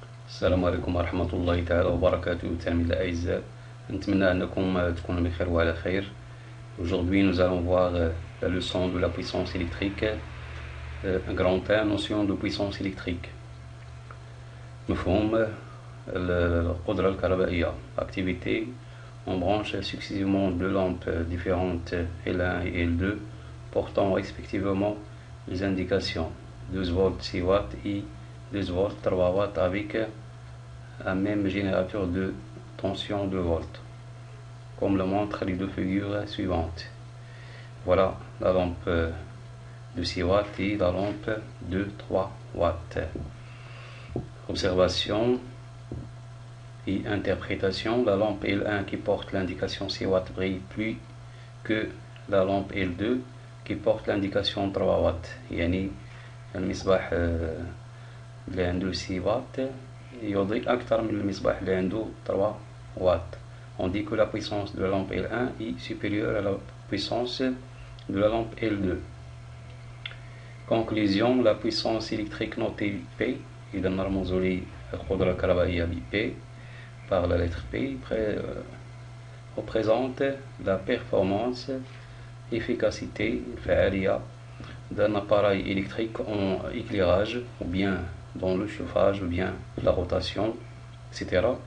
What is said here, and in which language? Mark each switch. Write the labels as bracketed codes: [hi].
[ar] السلام عليكم ورحمة الله تعالى وبركاته. تلاميذ الأعزاء، نتمنى أنكم تكونوا بخير وعلى خير. [fr] Aujourd'hui nous allons voir la leçon de la puissance électrique, grand 1, notion de puissance électrique. [ar] مفهوم القدرة الكهربائية. [fr] Activité: on branche successivement deux lampes différentes L1 et L2 portant respectivement les indications 12 volts 6 watts et 12 volts 3 watts avec un même générateur de tension 2 volts, comme le montrent les deux figures suivantes. Voilà la lampe de 6 watts et la lampe de 3 watts. Observation et interprétation: la lampe L1 qui porte l'indication 6 watts brille plus que la lampe L2 qui porte l'indication 3 watts. [ar] يعني المصباح اللي عنده 6 watts يضيء أكثر من المصباح اللي عنده 3 watts. [fr] On dit que la puissance de la lampe L1 est supérieure à la puissance de la lampe L2. Conclusion: la puissance électrique notée P, [ar] إذا نرمز للقدرة الكهربائية ب P [fr] par la lettre P, représente la performance, efficacité, الفعالية d'un appareil électrique en éclairage ou bien dans le chauffage ou bien la rotation, etc.